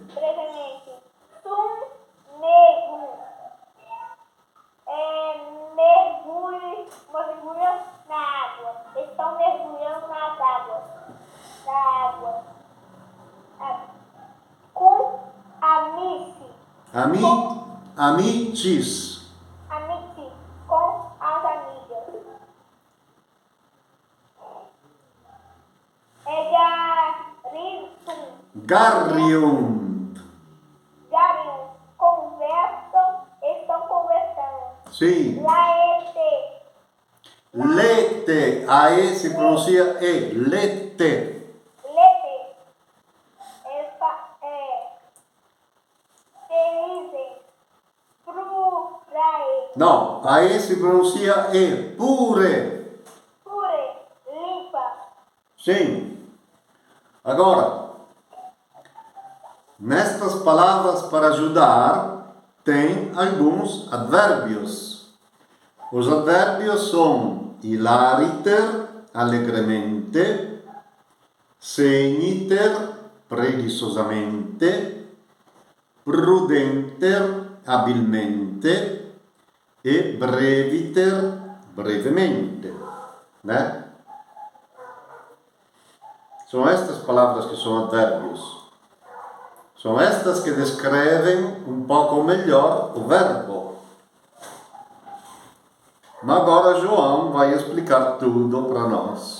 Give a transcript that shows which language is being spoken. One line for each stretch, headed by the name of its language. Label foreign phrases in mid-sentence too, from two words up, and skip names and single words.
Portuguese: Brevemente. Sumnego. Mergulho na água. Estão mergulhando nas águas. Na água. Com amici. Amicis. Amici. Com as amigas. Garrium. Garium. Conversam. Estão conversando. Sim. Laete. Lete. A E se pronuncia E. Lete. Lete. Felizes. No, a E se pronuncia E, pure. Pure, limpa. Sim. Agora, nestas palavras para ajudar, tem alguns advérbios. Os advérbios são hilariter, alegremente, segniter, preguiçosamente, prudenter, habilmente e breviter, brevemente, né? São estas palavras que são advérbios. São estas que descrevem um pouco melhor o verbo. Mas agora João vai explicar tudo para nós.